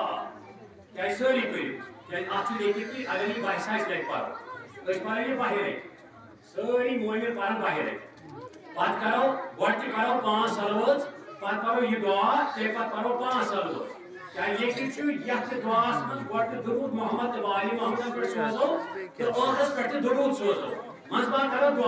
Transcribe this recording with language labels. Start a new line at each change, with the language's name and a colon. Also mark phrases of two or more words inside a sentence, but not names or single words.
Kashmiri: کیٛازِ سٲری کٔرِو کیٛازِ اتھ چھُ لیکھِتھ کہِ اگر یہِ 22 لٹہِ پرو أسۍ پرو یہِ 22 لٹہِ سٲری مٲمِن پرن 22 لٹہِ پتہٕ کرو گۄڈٕ تہِ کرو 5 سلوٲژ پتہٕ کرو یہِ دُعا تمہِ پتہٕ کرو 5 سلوٲژ درود محمد والی محمد پر سوزو تو اوکس پر درود سوزو منصبا کرو دعا